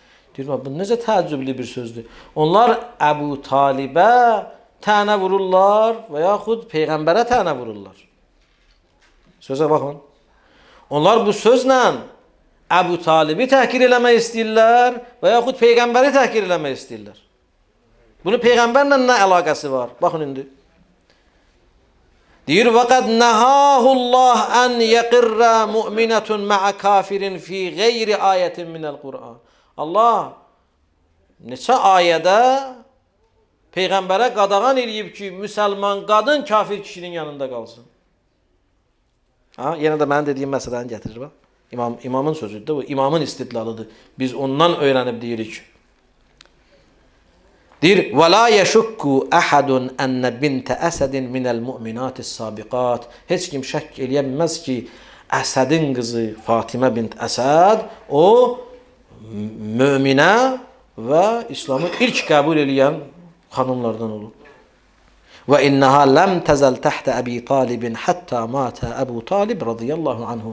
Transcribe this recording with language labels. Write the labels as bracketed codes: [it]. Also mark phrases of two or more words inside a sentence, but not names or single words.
[az] Deyir, bu necə təəccüblü bir sözdür. Onlar Əbu Talibə tənə vururlar və yaxud Peyğəmbərə tənə vururlar. Sözə baxın. Onlar bu sözlə Əbu Talibi təhkir eləmək istəyirlər və yaxud Peyğəmbəri təhkir eləmək istəyirlər. Bunun Peyğəmbərlə nə əlaqəsi var? Baxın indi. Deyir, [ar] وَقَدْ نَهَاهُ اللّٰهِ أَنْ يَقِرَّ مُؤْمِنَةٌ مَعَ كَافِرٍ فِي غَيْرِ آيَةٍ مِنَ الْقُرْآنِ. [az] Allah neçə ayədə Peyğəmbərə qadağan eləyib ki, müsəlman qadın kafir kişinin yanında qalsın. Yenə də mənim dediyim məsələni gətirir. İmamın sözüdür, bu imamın istidlalıdır. Biz ondan öyrənib deyirik. Deyir, [ar] وَلَا يَشُكُّ أَحَدٌ أَنَّ بِنْتَ أَسَدٍ مِنَ الْمُؤْمِنَاتِ السَّابِقَاتِ. [az] Heç kim şək eləyə bilməz ki, Əsədin qızı Fatimə bint Əsəd o möminə və İslamı ilk qəbul eləyən xanımlardan olub. [ar] وإنها لم تزل تحت أبي طالب حتى مات أبو طالب رضي الله عنه.